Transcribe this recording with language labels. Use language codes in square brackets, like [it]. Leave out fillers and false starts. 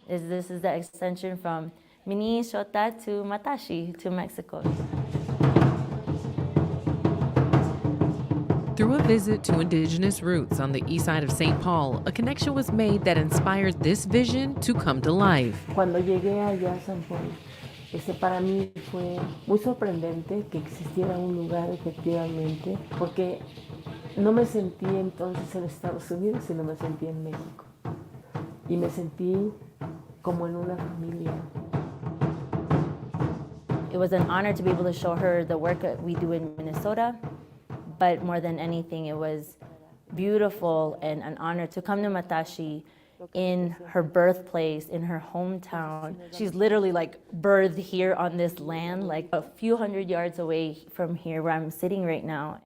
[en] This is the extension from Minnesota to Matashi to Mexico. Through a visit to Indigenous Roots on the east side of St. Paul, a connection was made that inspired this vision to come to life. [es] Cuando llegué allá a San Paul, para mí fue muy sorprendente que existiera un lugar efectivamente, porque no me sentí entonces en Estados Unidos, sino me sentí en México. Y me sentí como en una familia. [en] It was an honor to be able to show her the work that we do in Minnesota. But more than anything, it was beautiful and an honor to come to Matashi in her birthplace, in her hometown. She's literally like birthed here on this land, like a few hundred yards away from here where I'm sitting right now.